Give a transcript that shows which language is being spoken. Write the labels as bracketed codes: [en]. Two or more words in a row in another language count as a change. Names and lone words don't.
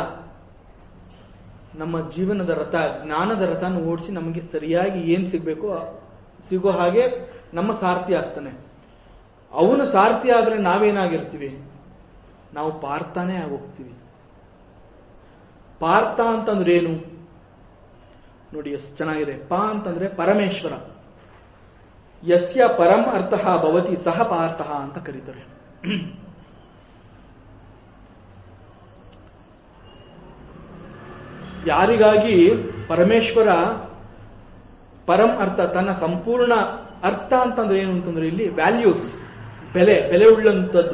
[kn] ನಮ್ಮ ಜೀವನದ ರಥ, ಜ್ಞಾನದ ರಥನ ಓಡಿಸಿ ನಮಗೆ ಸರಿಯಾಗಿ ಏನ್ ಸಿಗ್ಬೇಕು ಸಿಗೋ ಹಾಗೆ ನಮ್ಮ ಸಾರಥಿ ಆಗ್ತಾನೆ. ಅವನು ಸಾರಥಿ ಆದ್ರೆ ನಾವೇನಾಗಿರ್ತೀವಿ? ನಾವು ಪಾರ್ಥನೇ ಆಗೋಗ್ತೀವಿ. ಪಾರ್ಥ ಅಂತಂದ್ರೆ ಏನು ನೋಡಿ, ಎಷ್ಟು ಚೆನ್ನಾಗಿದೆ. ಅಂತಂದ್ರೆ ಪರಮೇಶ್ವರ. [sa] ಯಸ್ಯ ಪರಂ ಅರ್ಥಃ ಭವತಿ ಸಹ ಪಾರ್ಥಃ [kn] ಅಂತ ಕರೀತಾರೆ. ಯಾರಿಗಾಗಿ ಪರಮೇಶ್ವರ [sa] ಪರಂ ಅರ್ಥ, [kn] ತನ್ನ ಸಂಪೂರ್ಣ ಅರ್ಥ ಅಂತಂದ್ರೆ ಏನು ಅಂತಂದ್ರೆ ಇಲ್ಲಿ ವ್ಯಾಲ್ಯೂಸ್, ಬೆಲೆ ಉಳ್ಳಂಥದ್ದು.